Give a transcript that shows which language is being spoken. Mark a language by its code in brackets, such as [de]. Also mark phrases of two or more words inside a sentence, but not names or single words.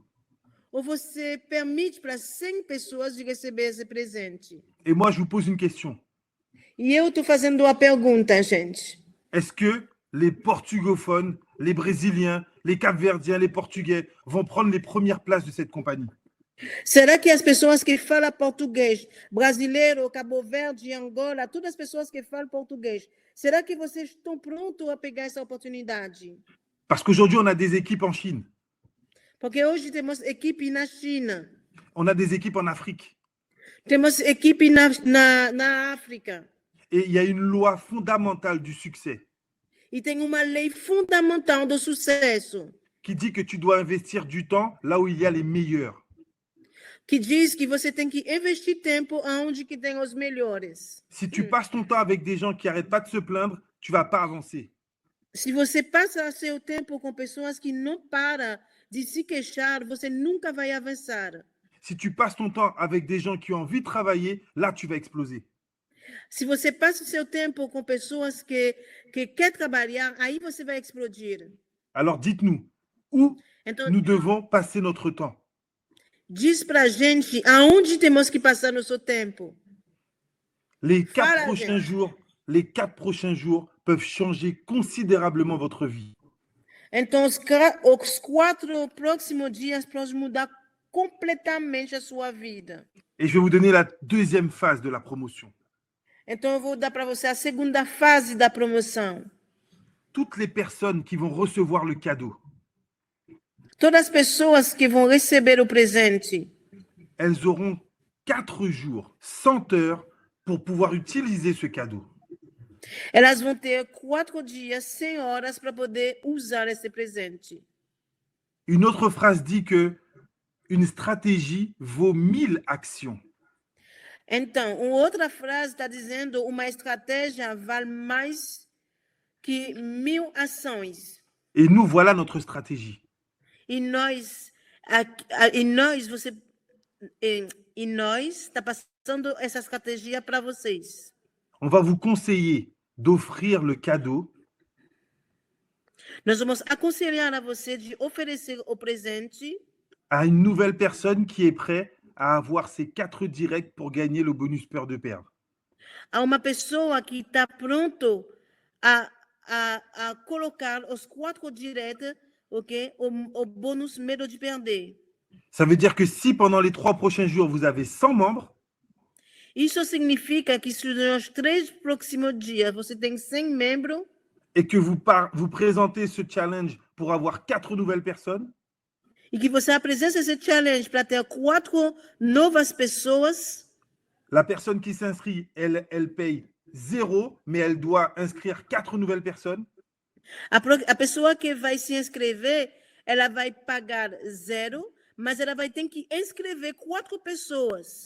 [pt] Ou você permite para 100 pessoas de receber esse presente. [fr] Et moi, je vous pose une question. [pt] E eu estou fazendo a pergunta, gente. [fr] Est-ce que les portugophones, les brésiliens, les capverdiens, les portugais vont prendre les premières places de cette compagnie? [pt] Será que as pessoas que falam português, brasileiro, Cabo Verde, Angola, todas as pessoas que falam português, será que vocês estão prontos a pegar essa oportunidade? [fr] Parce qu'aujourd'hui, on a des équipes en Chine. [pt] Porque hoje temos equipe na China. [fr] On a des équipes en Afrique. [pt] Temos equipe na África. [fr] Et il y a une loi fondamentale du succès. [pt] E tem uma lei fundamental do sucesso. [fr] Qui dit que tu dois investir du temps là où il y a les meilleurs. [pt] Que diz que você tem que investir tempo aonde que tem os melhores. [fr] Si tu passes ton temps avec des gens qui n'arrêtent pas de se plaindre, tu vas pas avancer. [pt] Se você passa seu tempo com pessoas que não param de se queixar, você nunca vai avançar. [fr] Si tu passes ton temps avec des gens qui ont envie de travailler, là, tu vas exploser. [pt] Se você passa seu tempo com pessoas que querem trabalhar, aí você vai explodir. [fr] Alors, dites-nous, où [pt] Então, [fr] nous devons passer notre temps? [pt] diz pra gente aonde temos que passar nosso tempo. [fr] Les 4 [pt] Fala, [fr] prochains [pt] gente. [fr] jours, les 4 prochains jours peuvent changer considérablement votre vie. [pt] Então, os 4 próximos dias podem mudar completamente a sua vida. [fr] Et je vais vous donner la deuxième phase de la promotion. [pt] Então, eu vou dar para você a segunda fase da promoção. [fr] Toutes les personnes qui vont recevoir le cadeau, [pt] Todas as pessoas que vão receber o presente, [fr] elles auront 4 jours, 100 heures pour pouvoir utiliser ce cadeau. [pt] elas vão ter 4 dias, 100 horas para poder usar esse presente. [fr] Une autre phrase dit que une stratégie vaut 1000 actions. [pt] Então, uma outra frase está dizendo uma estratégia vale mais que 1000 ações. [fr] Et nous, voilà notre stratégie. [pt] E nós está passando essa estratégia para vocês. [fr] On va vous conseiller d'offrir le cadeau [pt] Nós vamos aconselhar a você de oferecer o presente [fr] à une nouvelle personne qui est prête à avoir ses 4 directs pour gagner le bonus peur de perdre. [pt] a uma pessoa que está pronto a colocar os 4 diretos, ok? O bônus medo de perder. [fr] Ça veut dire que si pendant les 3 prochains jours, vous avez 100 membres, [pt] Isso significa que nos 3 próximos dias você tem 100 membros [fr] et que vous présentez ce challenge pour avoir 4 nouvelles personnes, [pt] e que você apresenta esse challenge para ter 4 novas pessoas, [fr] la personne qui s'inscrit, elle paye 0, mais elle doit inscrire 4 nouvelles personnes. [pt] a pessoa que vai se inscrever, ela vai pagar 0, mas ela vai ter que inscrever 4 pessoas.